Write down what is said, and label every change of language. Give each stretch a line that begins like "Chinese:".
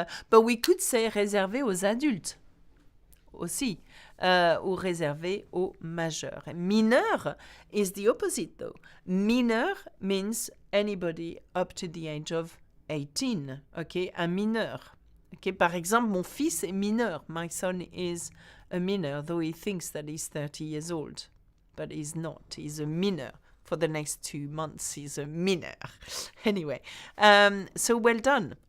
English: But we could say
French: réservé aux adultes aussi, ou réservé aux majeurs.
English: Mineur is the opposite though. Mineur means anybody up to the age of 18, ok, un mineur.
French: Okay, par exemple, mon fils est mineur.
English: My son is a minor, though he thinks that he's 30 years old. But he's not. He's a minor. For the next 2 months, he's a minor. Anyway, so well done.